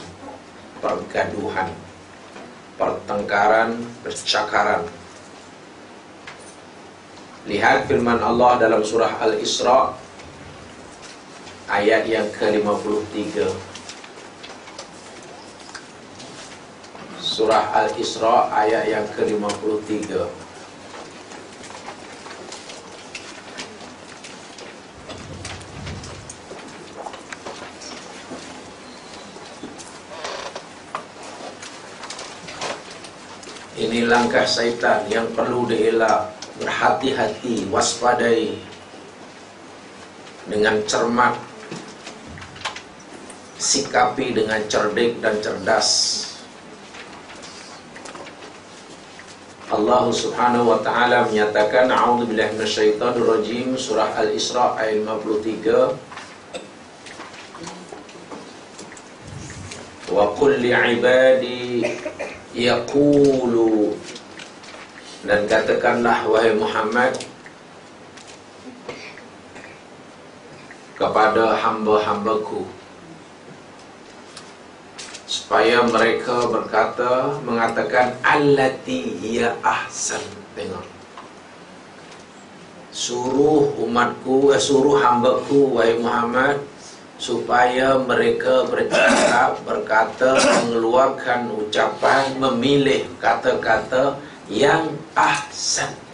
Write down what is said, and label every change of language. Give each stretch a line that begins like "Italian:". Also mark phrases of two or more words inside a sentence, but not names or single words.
Malay: Pergaduhan, pertengkaran, percakaran. Lihat firman Allah dalam surah Al-Isra ayat yang ke-53. Surah Al-Isra ayat yang ke-53. Ini langkah syaitan yang perlu dielak. Berhati-hati, waspadai dengan cermat, sikapi dengan cerdik dan cerdas. Allah
Arabic: سبحانه وتعالى
Malay: menyatakan,
Arabic: أعوذ بالله من الشيطان الرجيم,
Malay: surah Al-Isra ayat 53.
Arabic: وقل لعبادي يقولوا,
Malay: dan katakanlah wahai Muhammad kepada hamba-hambaku supaya mereka mengatakan
Arabic: التي هي أحسن.
Malay: Tengok, suruh umatku, suruh hambaku wahai Muhammad supaya mereka bercakap, berkata, mengeluarkan ucapan, memilih kata-kata yang ahsan.